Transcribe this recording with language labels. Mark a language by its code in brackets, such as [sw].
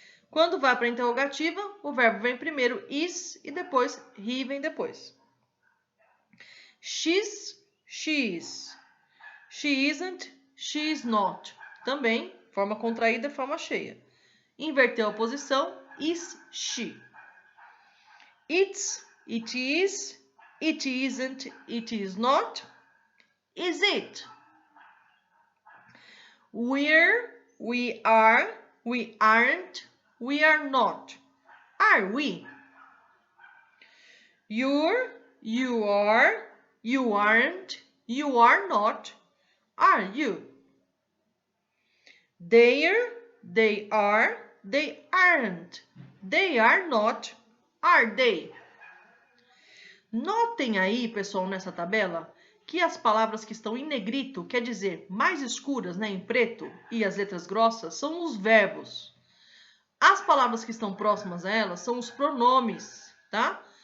[pt] Quando vai para a interrogativa, o verbo vem primeiro, is, e depois he vem depois. [en] She's, she is. She isn't, she is not. [pt] Também, forma contraída, forma cheia. Inverteu a posição, is, she. [en] It's, it is, it isn't, it is not. Is it? We're, we are, we aren't, we are not. Are we? You're, you are, you aren't, you are not. Are you? They're, they are, they aren't, they are not. Are they? [pt] Notem aí, pessoal, nessa tabela, que as palavras que estão em negrito, quer dizer, mais escuras, né, em preto, e as letras grossas, são os verbos. As palavras que estão próximas a elas são os pronomes, tá?